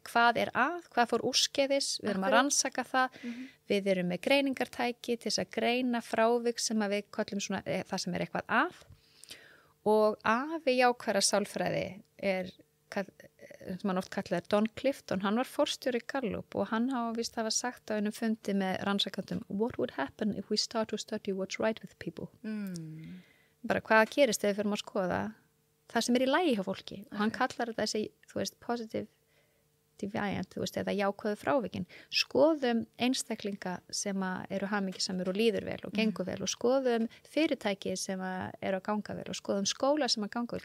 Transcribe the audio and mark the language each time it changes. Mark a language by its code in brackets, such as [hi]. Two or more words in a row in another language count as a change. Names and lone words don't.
[is] Hvað er hvað fór úrskeiðis, við erum að rannsaka það, við erum með greiningartæki til þess að greina frávik sem að við kallum svona, það sem er eitthvað að. Og afi jákvæða sálfræði sem hann oft kallar Don Clifton, hann var forstjóri Gallup og hann hafa sagt á einum fundi með rannsakandum [en] What would happen if we start to study what's right with people? [is] Bara hvað gerist ef við fyrir að skoða það sem er í lagi hjá fólki og hann kallar þetta þessi, [en] positive deviant, [is] eða jákvæðu frávikin. Skoðum einstaklinga sem eru hamingjusamir og líður vel og gengur vel og skoðum fyrirtæki sem eru að ganga vel og skoðum skóla sem að ganga vel.